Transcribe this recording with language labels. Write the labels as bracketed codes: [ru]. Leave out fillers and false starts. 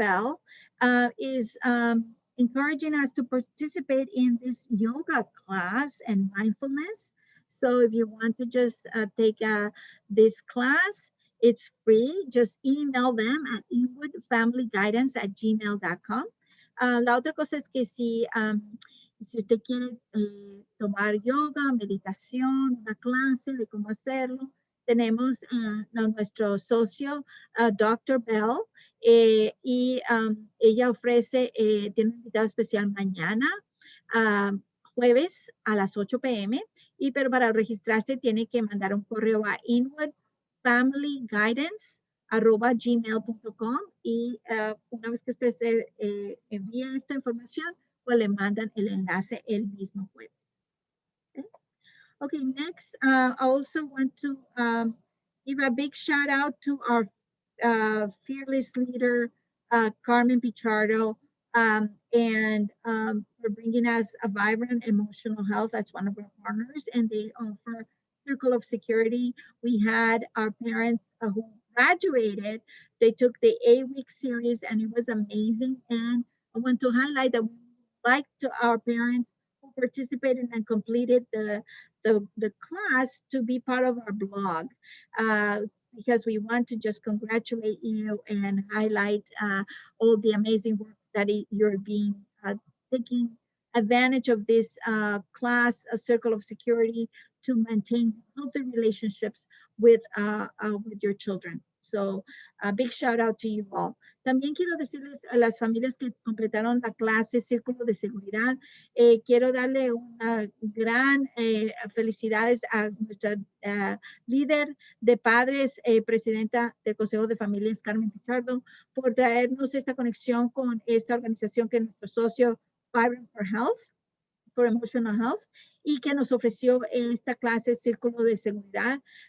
[en] Bell, is encouraging us to participate in this yoga class and mindfulness. So if you want to just take this class, it's free. Just email them at inwoodfamilyguidance@gmail.com. [es] La otra cosa es que si usted quiere tomar yoga, meditación, una clase de cómo hacerlo, tenemos nuestro socio, Dr. Bell, y ella ofrece, tiene un invitado especial mañana, jueves a las 8 p.m. Pero para registrarse tiene que mandar un correo a inwoodfamilyguidance@gmail.com y una vez que usted se envíe esta información, pues le mandan el enlace el mismo jueves. [en] Okay, next, I also want to give a big shout out to our fearless leader, Carmen Pichardo, and for bringing us a vibrant emotional health. That's one of our partners, and they offer Circle of Security. We had our parents who graduated. They took the 8-week series, and it was amazing. And I want to highlight that we like to our parents who participated and completed the class to be part of our blog, because we want to just congratulate you and highlight all the amazing work that you're taking advantage of this class, a Circle of Security, to maintain healthy relationships with your children. So a big shout out to you all. [es] También quiero decirles a las familias que completaron la clase Círculo de Seguridad, quiero darle una gran felicidades a nuestra líder de padres, presidenta del Consejo de Familias, Carmen Pichardo, por traernos esta conexión con esta organización que es nuestro socio, Vibrant for Health, for Emotional Health, y que nos ofreció esta clase Círculo de Seguridad.